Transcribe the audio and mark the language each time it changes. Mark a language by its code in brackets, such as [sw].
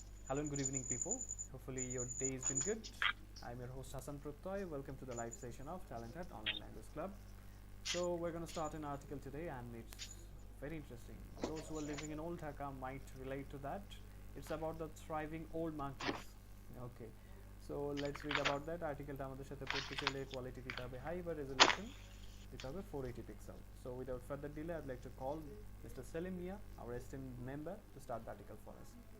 [en] Hello and good evening, people. Hopefully, your day has been good. I'm your host Hassan Prottoy. Welcome to the live session of TalentHut Online Language Club. So, we're going to start an article today, and it's very interesting. Those who are living in Old Dhaka might relate to that. It's about the thriving old monkeys. Okay, so let's read about that. [bn] আর্টিকেলটা আমাদের সাথে পড়তে চাইলে quality দিতে হবে high বা resolution দিতে হবে 480 pixel. [en] So, without further delay, I'd like to call Mr. Selim Mia, our esteemed member, to start the article for us.